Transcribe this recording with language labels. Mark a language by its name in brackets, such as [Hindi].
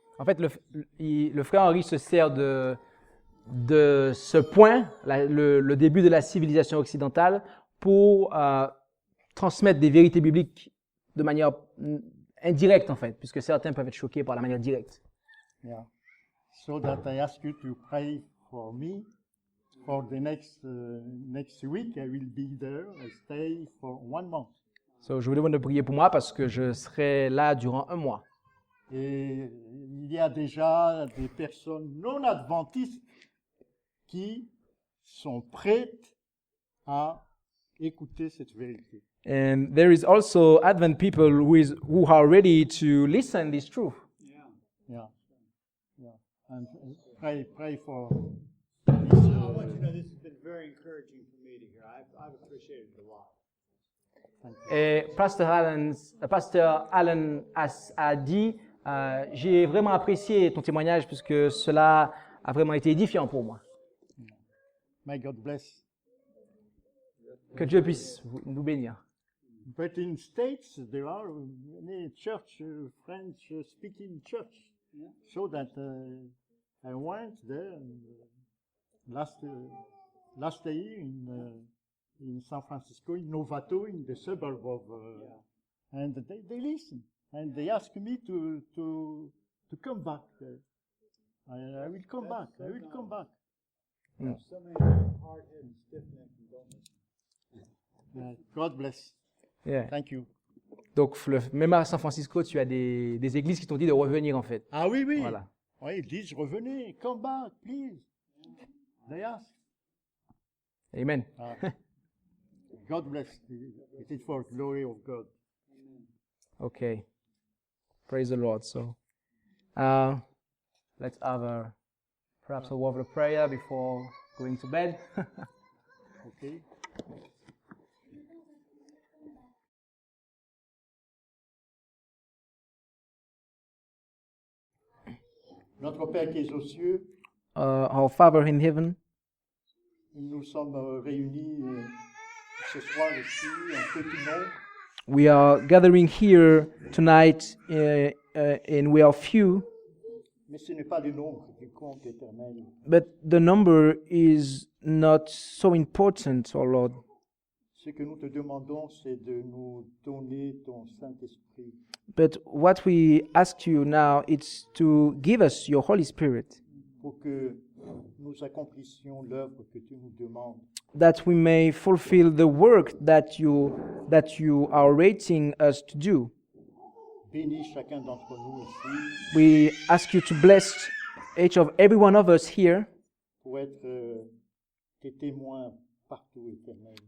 [French] En fait, le frère Henri se sert de ce point, le début de la civilisation occidentale, pour transmettre des vérités bibliques de manière indirecte, en fait, puisque certains peuvent être choqués par la manière directe. [English] Yeah. So that I ask you to pray for me for the next week. I will be there. I stay for 1 month. [French] So, je vous demande de prier pour moi parce que je serai là durant 1 mois. Et il y a déjà des personnes non adventistes qui sont prêtes à écouter cette vérité. [English] And there is also Advent people who are ready to listen this truth. Yeah. Yeah. And pray for I want you to know this has been very encouraging for me to hear. I've appreciated it a lot. [French] Et Pasteur Allen a dit, j'ai vraiment apprécié ton témoignage puisque cela a vraiment été édifiant pour moi. [English] May God bless. [French] Que Dieu puisse nous bénir. [English] But in States, there are many church, French speaking church. So that I went there last year in San Francisco, in Novato, in the suburb of, and they listen and they ask me to come back. I will come back. I will come back. So many hard-headed, stiff-necked and don't listen. God bless. Yeah. Thank you. [French] Donc, même à San Francisco, tu as des églises qui t'ont dit de revenir en fait. Ah oui, oui. Voilà. Oui, ils disent revenez, [English] come back, please. They ask. Amen. God bless. It is for glory of God. Okay. Praise the Lord. So, let's have perhaps a word of prayer before going to bed. Okay. [French] Notre Père qui est aux cieux, [English] Our Father in heaven, [French] nous sommes réunis ce soir ici en petit nombre, [English] we are gathering here tonight and we are few, [French] mais ce n'est pas le nombre qui compte, Éternel. [English] but the number is not so important, oh Lord. [French] Ce que nous te demandons, c'est de nous donner ton Saint-Esprit [English] But what we ask you now is to give us your Holy Spirit, [French] pour que nous accomplissions l'œuvre que tu nous demandes. [English] that we may fulfill the work that you are rating us to do. [French] Bénis chacun d'entre nous ici [English] We ask you to bless every one of us here [French] pour être tes témoins partout, Éternel.